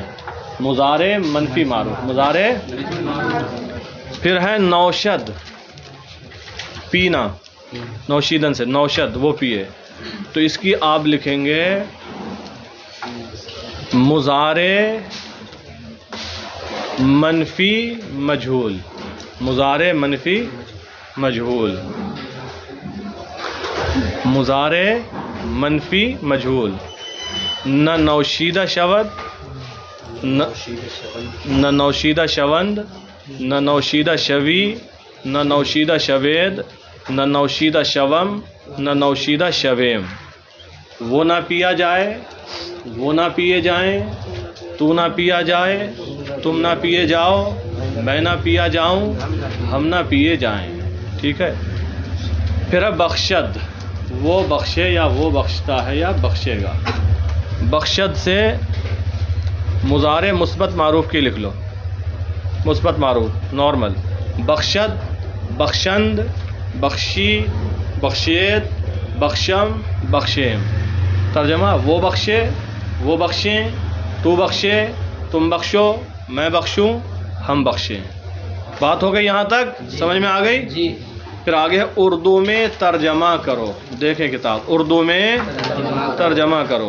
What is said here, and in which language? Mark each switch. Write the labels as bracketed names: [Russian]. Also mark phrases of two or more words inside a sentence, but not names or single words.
[Urdu] مضارع منفی معروف، مضارع۔ پھر ہے نوشد، پینا، نوشیدن سے نوشد، وہ پیے، تو اس کی آپ لکھیں گے مضارع منفی مجہول، مضارع منفی مجہول، مضارع منفی مجہول۔ [Persian] نہ نوشیدہ شود، نہ نوشیدہ شوند، نہ نوشیدہ شوی، نہ نوشیدہ شوید، نہ نوشیدہ شوم، نہ نوشیدہ شویم۔ [Urdu] وہ نہ پیا جائے، وہ نہ پیے جائیں، تو نہ پیا جائے، تم نہ پیے جاؤ، میں نہ پیا جاؤں، ہم نہ پیے جائیں، ٹھیک ہے؟ پھر ہے بخشد، وہ بخشے یا وہ بخشتا ہے یا بخشے گا۔ بخشد سے مضارع مثبت معروف کی لکھ لو، مثبت معروف نارمل، [Persian] بخشد، بخشند، بخشی، بخشید، بخشم، بخشیم۔ [Urdu] ترجمہ، وہ بخشے، وہ بخشیں، تو بخشے، تم بخشو، میں بخشوں، ہم بخشیں۔ بات ہو گئی یہاں تک؟ سمجھ میں آ گئی؟ جی۔ پھر آگے اردو میں ترجمہ کرو، دیکھیں کتاب، اردو میں ترجمہ کرو۔